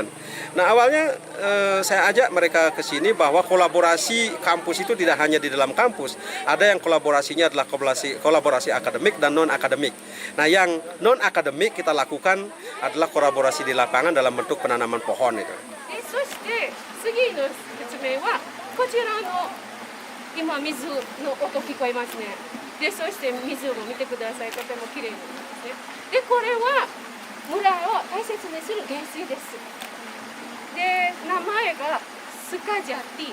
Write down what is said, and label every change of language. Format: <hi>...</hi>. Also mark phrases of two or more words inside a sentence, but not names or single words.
<id>Nah awalnya saya ajak mereka ke sini bahwa kolaborasi kampus itu tidak hanya di dalam kampus, ada yang kolaborasinya adalah kolaborasi akademik dan non akademik. Nah yang non akademik kita lakukan adalah kolaborasi di lapangan dalam bentuk penanaman pohon itu.</id> <ja>そして次の説明はこちらの今水の音聞こえますね。でそして水を見てください。とても綺麗なんですね。でこれは村を大切にする原水です。で名前がスカジャティ。</ja>